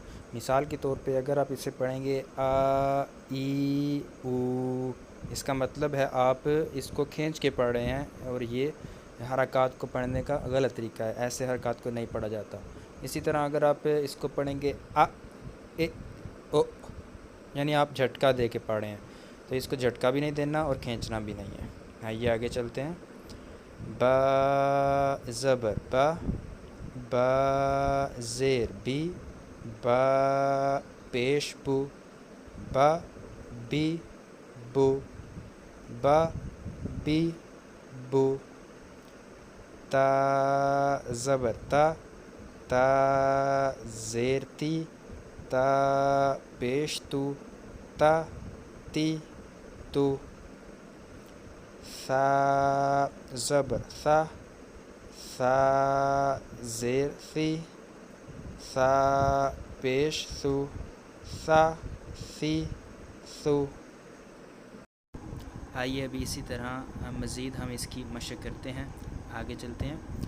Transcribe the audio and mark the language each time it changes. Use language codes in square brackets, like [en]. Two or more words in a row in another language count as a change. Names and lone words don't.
[ur] مثال کے طور پہ اگر آپ اسے پڑھیں گے آ، ای، او، اس کا مطلب ہے آپ اس کو کھینچ کے پڑھ رہے ہیں، اور یہ حرکات کو پڑھنے کا غلط طریقہ ہے، ایسے حرکات کو نہیں پڑھا جاتا۔ اسی طرح اگر آپ اس کو پڑھیں گے آ، اے، او، یعنی آپ جھٹکا دے کے پڑھ رہے ہیں، تو اس کو جھٹکا بھی نہیں دینا اور کھینچنا بھی نہیں ہے۔ آئیے آگے چلتے ہیں۔ با، زبر با، با، زیر بی، با، پیش بو، با، بی، بو، با، بی، بو۔ تا، زبر تا، تا، زیر تی، تا، پیش تو، تا، تی، تو۔ ثا، زبر ثا، سا زیر سی، سا پیش سو، سا سی سو۔ آئیے ابھی اسی طرح مزید ہم اس کی مشق کرتے ہیں، آگے چلتے ہیں۔